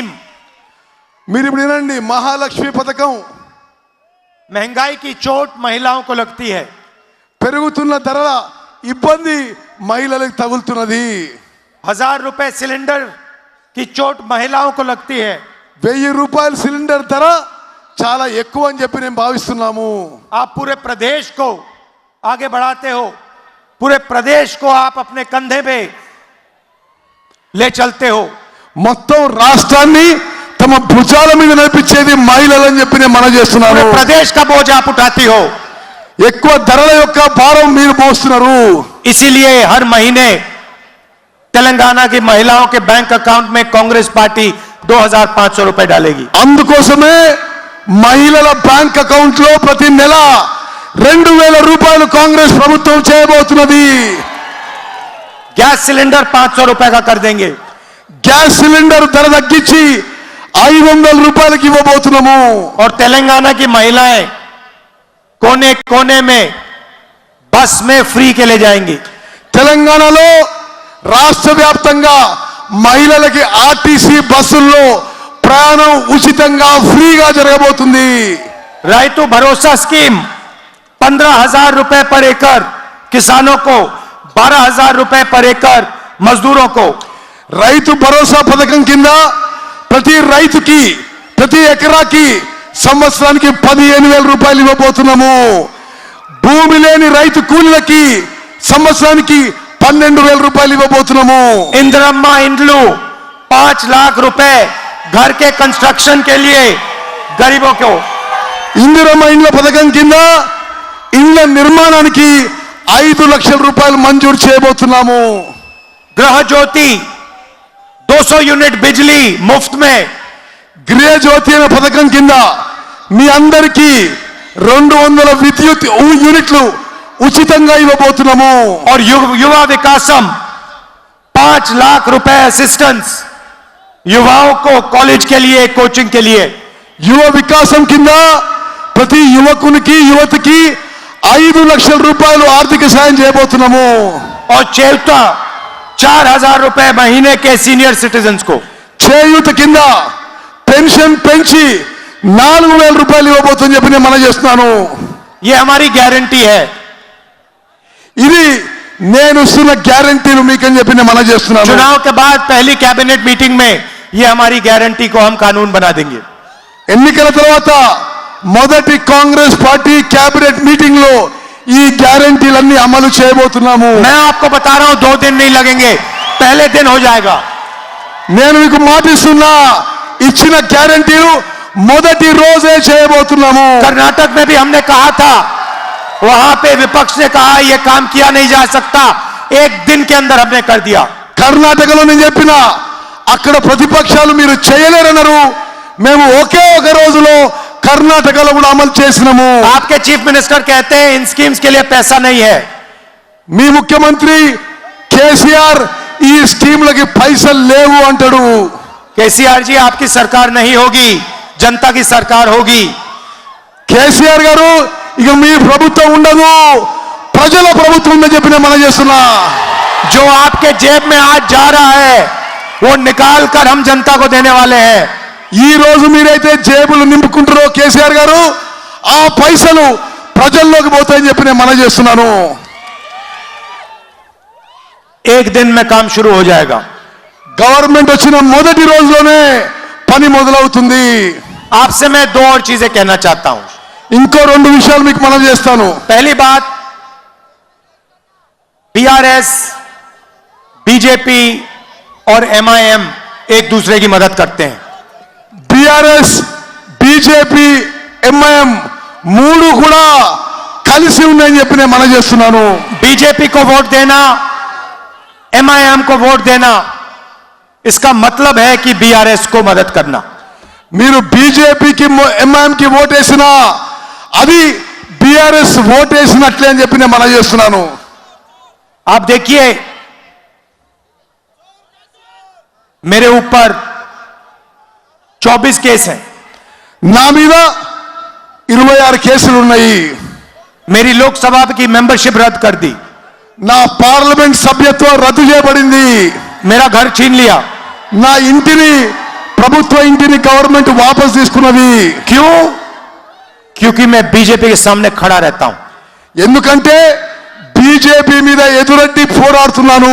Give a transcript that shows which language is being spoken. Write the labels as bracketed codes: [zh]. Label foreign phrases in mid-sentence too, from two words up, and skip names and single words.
[te] మీరు ఇప్పుడు వినండి, మహాలక్ష్మి పథకం. [hi] महंगाई की चोट महिलाओं को लगती है. [te] పెరుగుతున్న ధరల ఇబ్బంది మహిళలకు తగులుతున్నది. [hi] 1000 रुपए सिलेंडर की चोट महिलाओं को लगती है. [te] 1000 రూపాయల సిలిండర్ ధర చాలా ఎక్కువ అని చెప్పి నేను భావిస్తున్నాము. [hi] आप पूरे प्रदेश को आगे बढ़ाते हो, पूरे प्रदेश को आप अपने कंधे पे ले चलते हो. [te] మొత్తం రాష్ట్రాన్ని తమ భుజాల మీద నడిపించేది మహిళలని చెప్పి నేను మనవి చేస్తున్నాను. [hi] पूरे प्रदेश का बोझ आप उठाती हो. [te] ఎక్కువ ధరల యొక్క భారం మీరు మోస్తున్నారు. [hi] इसीलिए हर महीने तेलंगाना की महिलाओं के [en] bank account [hi] में कांग्रेस पार्टी 2500 रुपए डालेगी. [te] అందుకోసమే మహిళల [en] bank account [te] లో ప్రతి నెల 2000 రూపాయలు కాంగ్రెస్ ప్రభుత్వం చేయబోతున్నది. [hi] गैस सिलेंडर 500 रुपए का कर देंगे. [te] గ్యాస్ సిలిండర్ ధర తగ్గించి 500 రూపాయలకి ఇవ్వబోతున్నాము. [hi] और तेलंगाना की महिलाएं कोने कोने में बस में फ्री के ले जाएंगी. [te] తెలంగాణలో రాష్ట్ర వ్యాప్తంగా మహిళలకి ఆర్టీసీ బస్సుల్లో ప్రయాణం ఉచితంగా ఫ్రీగా జరగబోతుంది. [hi] రైతు भरोसा स्कीम 15,000 रुपए पर एकड़ किसानों को, 12,000 रुपए पर एकड़ मजदूरों को. [te] రైతు భరోసా పథకం కింద ప్రతి రైతుకి ప్రతి ఎకరాకి సంవత్సరానికి 15,000 రూపాయలు ఇవ్వబోతున్నాము. భూమి లేని రైతు కూలీలకి సంవత్సరానికి 12,000 రూపాయలు ఇవ్వబోతున్నాము. [hi] इंदिरम्मा इंड्लू 5 लाख रुपए घर के कंस्ट्रक्शन के लिए गरीबों को. [te] ఇందిరమ్మ ఇండ్ల పథకం కింద ఇండ్ల నిర్మాణానికి 5 లక్షల రూపాయలు మంజూరు చేయబోతున్నాము. [hi] गृह ज्योति 200 यूनिट बिजली मुफ्त में. [te] గృహ జ్యోతి అనే పథకం కింద మీ అందరికీ 200 విద్యుత్ యూనిట్లు ఉచితంగా ఇవ్వబోతున్నాము. [hi] और युवा विकासम 5 लाख रुपए असिस्टेंस युवाओं को कॉलेज के लिए कोचिंग के लिए. [te] యువ వికాసం కింద ప్రతి యువకునికి యువతికి 5 లక్షల రూపాయలు ఆర్థిక సాయం చేయబోతున్నాము. [hi] और चौथा 4,000 रुपए महीने के [en] senior citizens [hi] को. [te] చేయూత కింద పెన్షన్ పెంచి 4,000 రూపాయలు ఇవ్వబోతుందని చెప్పి నేను మనం చేస్తున్నాను. [hi] ये हमारी गारंटी है. [te] ఇది నేను ఇస్తున్న గ్యారంటీలు మీకని చెప్పి నేను మనం చేస్తున్నాను. [hi] चुनाव के बाद पहली [en] cabinet meeting [hi] में ये हमारी गारंटी को हम कानून बना देंगे. [te] ఎన్నికల తర్వాత మొదటి కాంగ్రెస్ పార్టీ [en] cabinet meeting [te] లో ఈ గ్యారంటీలన్నీ అమలు చేయబోతున్నాము. [hi] मैं आपको बता रहा हूं 2 दिन नहीं लगेंगे, पहले दिन हो जाएगा. [te] నేను మీకు మాటిస్తున్నా ఇచ్చిన గ్యారంటీలు మొదటి రోజే చేయబోతున్నాము. [hi] कर्नाटक में भी हमने कहा था, वहां पे विपक्ष ने कहा यह काम किया नहीं जा सकता, 1 दिन के अंदर हमने कर दिया. [te] కర్ణాటకలో నేను చెప్పిన అక్కడ ప్రతిపక్షాలు మీరు చేయలేరన్నారు. మేము ఒకే ఒక రోజులో కర్ణాటకలో కూడా అమలు చేసినాము. [hi] आपके [en] chief minister [hi] कहते हैं इन स्कीम्स के लिए पैसा नहीं है. [te] మీ ముఖ్యమంత్రి కేసీఆర్ ఈ స్కీమ్లకి పైసలు లేవు అంటాడు. [hi] केसीआर जी आपकी सरकार नहीं होगी, जनता की सरकार होगी. [te] కేసీఆర్ గారు ఇక మీ ప్రభుత్వం ఉండదు, ప్రజల ప్రభుత్వం ఉందని చెప్పి నేను మనం చేస్తున్నా. [hi] जो आपके जेब में आज जा रहा है वो निकाल कर हम जनता को देने वाले हैं. [te] ఈ రోజు మీరైతే జేబులు నింపుకుంటారో కేసీఆర్ గారు, ఆ పైసలు ప్రజల్లోకి పోతాయని చెప్పి నేను మనం చేస్తున్నాను. [hi] 1 दिन में काम शुरू हो जाएगा. [te] గవర్నమెంట్ వచ్చిన మొదటి రోజులోనే పని మొదలవుతుంది. [hi] आपसे मैं 2 और चीजें कहना चाहता हूं. [te] ఇంకో 2 విషయాలు మీకు మనం చేస్తాను. [hi] पहली बात, बीआरएस, बीजेपी और एमआईएम एक दूसरे की मदद करते हैं. [te] బీఆర్ఎస్ బీజేపీ ఎంఐఎం 3 కూడా కలిసి ఉన్నాయని చెప్పి నేను మనం చేస్తున్నాను. [hi] बीजेपी को वोट देना, एमआईएम को वोट देना, इसका मतलब है कि बीआरएस को मदद करना. [te] మీరు బీజేపీకి ఎంఐఎంకి ఓటేసినా అది బీఆర్ఎస్ ఓటేసినట్లే అని చెప్పి నేను మనం చేస్తున్నాను. [hi] आप देखिए मेरे ऊपर 24 केस हैं. [te] నా మీద 26 కేసులు ఉన్నాయి. [hi] मेरी लोकसभा की मेंबरशिप रद्द कर दी. [te] నా పార్లమెంట్ సభ్యత్వం రద్దు చేయబడింది. [hi] मेरा घर छीन लिया. [te] నా ఇంటిని ప్రభుత్వ ఇంటిని గవర్నమెంట్ వాపస్ తీసుకున్నది. [hi] क्यों? क्योंकि मैं बीजेपी के सामने खड़ा रहता हूं. [te] ఎందుకంటే బీజేపీ మీద ఎదురొడ్డి పోరాడుతున్నాను.